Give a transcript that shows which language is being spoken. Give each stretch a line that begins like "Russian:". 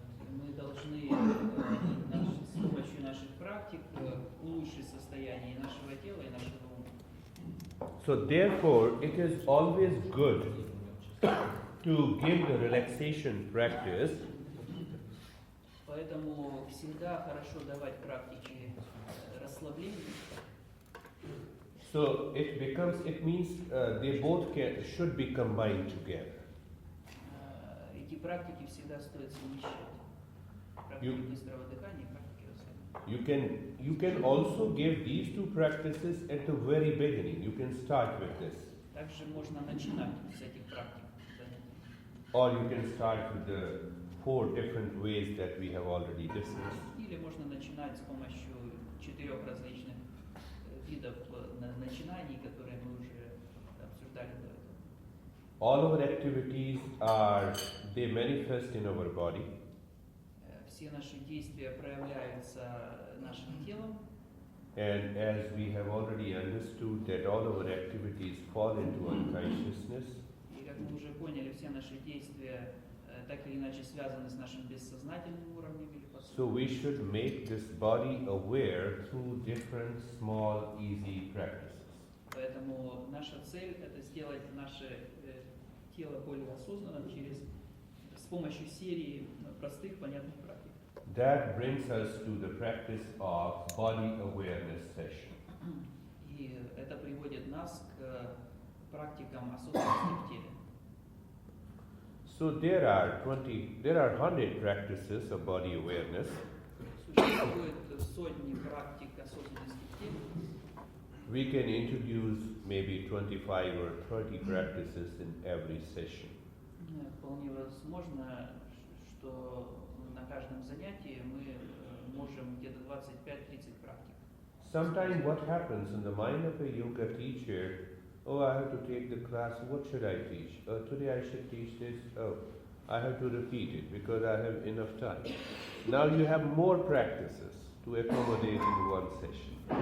Russian: Мы должны с помощью наших практик улучшить состояние нашего тела и нашего ума.
English: So therefore, it is always good to give the relaxation practice.
Russian: Поэтому всегда хорошо давать практики расслабления.
English: So it means they both should be combined together.
Russian: Эти практики всегда стоит совмещать. Практики быстрого дыхания и практики расслабления.
English: You can also give these two practices at the very beginning. You can start with this.
Russian: Также можно начинать с этих практик.
English: Or you can start with the 4 different ways that we have already discussed.
Russian: Или можно начинать с помощью 4 различных видов начинаний, которые мы уже обсуждали до этого.
English: All our activities they manifest in our body.
Russian: Все наши действия проявляются нашим телом.
English: And as we have already understood that all our activities fall into unconsciousness,
Russian: И как мы уже поняли, все наши действия так или иначе связаны с нашим бессознательным уровнем или
English: so we should make this body aware through different small, easy practices.
Russian: Поэтому наша цель это сделать наше тело более осознанным с помощью серии простых, понятных практик.
English: That brings us to the practice of body awareness session.
Russian: И это приводит нас к практикам осознанности в теле.
English: So there are 100 practices of body awareness.
Russian: Существует сотни практик осознанности в теле.
English: We can introduce maybe 25 or 30 practices in every session.
Russian: Вполне возможно, что на каждом занятии мы можем где-то 25-30 практик.
English: Sometimes what happens in the mind of a yoga teacher, oh, I have to take the class, what should I teach? Today I should teach this, oh, I have to repeat it because I have enough time. Now you have more practices to accommodate in one session.